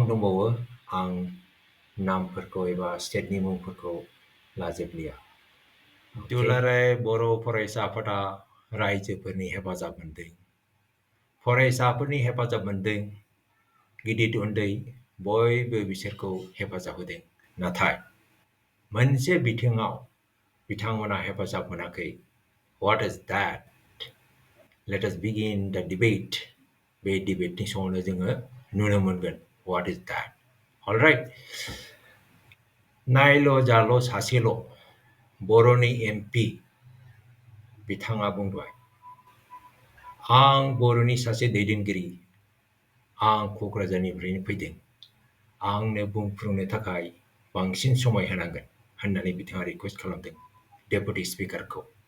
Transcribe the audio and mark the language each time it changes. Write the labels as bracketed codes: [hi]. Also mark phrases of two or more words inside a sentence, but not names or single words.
[brx] दंबावो आं नामफोरखौ एबा स्टेटनि मुंफोरखौ लाजोबलिया दुलाराय बर' फरायसा आफादा रायजोफोरनि हेफाजाब मोनदों फरायसाफोरनि हेफाजाब मोनदों गिदिर उन्दै बयबो बिसोरखौ हेफाजाब होदों नाथाय मोनसे बिथिङाव बिथांमोना हेफाजाब मोनाखै [en] What is that? Let us begin the debate. [brx] बे डिबेटनि समावनो जोङो नुनो मोनगोन [en] What is that? All right. [brx] नायल' जाल' सासेल' बर'नि MP बिथाङा बुंबाय आं बर'नि सासे दैदेनगिरि, आं क'क्राझारनिफ्रायनो फैदों, आंनो बुंफ्रुनो थाखाय बांसिन समाय होनांगोन होननानै बिथाङा रिकुवेस्ट खालामदों [en] deputy speaker.